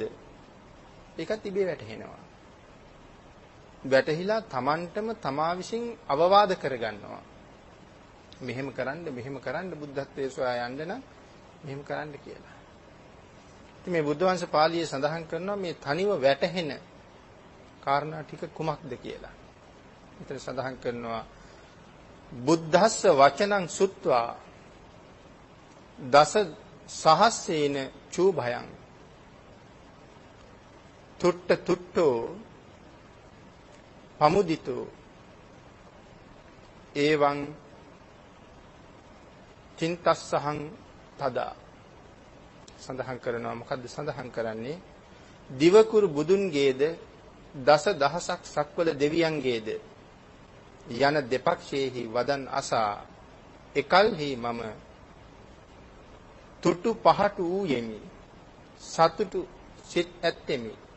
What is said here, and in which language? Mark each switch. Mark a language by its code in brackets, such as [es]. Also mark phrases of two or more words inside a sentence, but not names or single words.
[si] ඒකත් ඉබේ වැටහෙනවා. වැටහිලා Tamanටම තමා විසින් අවවාද කරගන්නවා. මෙහෙම කරන්න බුද්ධත්වයේ සොයා යන්න නම් මෙහෙම කරන්න කියලා. ඉතින් මේ බුද්ධ වංශ පාළියේ සඳහන් කරනවා මේ තනිව වැටහෙන කාරණා ටික කුමක්ද කියලා. මෙතන සඳහන් කරනවා [pi] බුද්ධස්ස වචනං සුත්වා දස සහස්සේන චූභයං තුට්ටෝ පමුදිතෝ එවං චින්තස්සහං තදා [si] සඳහන් කරනවා. මොකද්ද සඳහන් කරන්නේ? දිවකුරු බුදුන්ගේද දස දහසක් සක්වල දෙවියන්ගේද යන දෙපක්ෂයේහි වදන් අසා එකල්හි මම තුටු පහට වූ යෙමි සතුටු සිත් ඇත්තෙමි.